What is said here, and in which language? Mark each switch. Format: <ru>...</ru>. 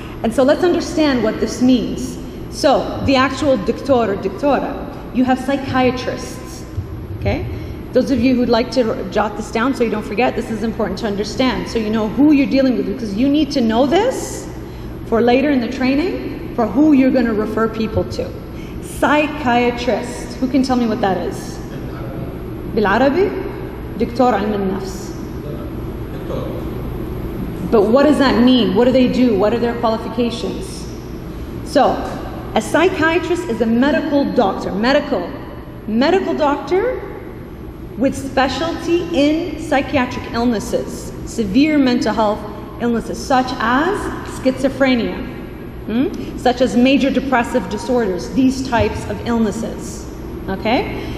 <en>And so let's understand what this means. So the actual doctor or doctora, you have psychiatrists, okay? Those of you who'd like to jot this down so you don't forget, this is important to understand. So you know who you're dealing with, because you need to know this for later in the training for who you're going to refer people to. Psychiatrist, who can tell me what that is?</en> <ar>بالعربي دكتور علم النفس.</ar> <en>But what does that mean? What do they do? What are their qualifications? So, a psychiatrist is a medical doctor, medical doctor with specialty in psychiatric illnesses, severe mental health illnesses, such as schizophrenia, such as major depressive disorders, these types of illnesses, okay?</en>